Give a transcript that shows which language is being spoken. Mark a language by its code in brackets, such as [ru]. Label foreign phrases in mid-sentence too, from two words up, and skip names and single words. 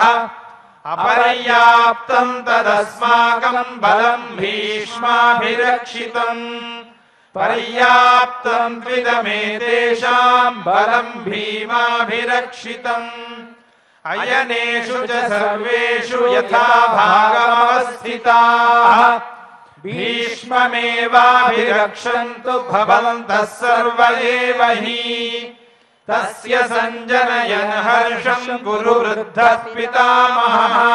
[sa] అపర్యాప్తం తదస్మాకం బలం భీష్మాభిరక్షితం. పర్యాప్తం త్విదమేతేషాం బలం భీమాభిరక్షితం. అయనేషు చ సర్వేషు యథా భాగమవస్థితాః. भीष्ममेवाभिरक्षन्तु भवन्तः सर्व एव हि तस्य सञ्जनयन् हर्षं कुरु वृद्धः पितामहः